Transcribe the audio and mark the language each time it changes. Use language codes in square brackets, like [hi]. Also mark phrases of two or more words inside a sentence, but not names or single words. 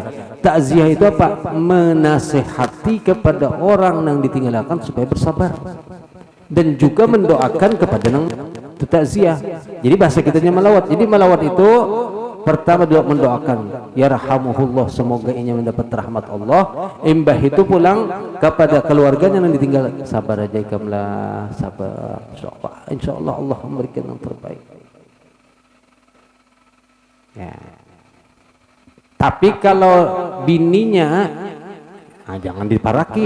[id] Takziah itu apa? Menasehati kepada orang yang ditinggalkan supaya bersabar. Dan juga mendoakan kepada yang takziah. Jadi bahasa kitanya melawat. Jadi melawat itu pertama mendoakan yarhamuhullah, semoga ia mendapat rahmat Allah. [bjn] Imbah itu pulang kepada keluarganya yang ditinggal, sabar aja ikamlah, sabar. [id] Insyaallah Allah memberikan yang terbaik. Ya. [bjn] Tapi kalau bininya jangan diparaki.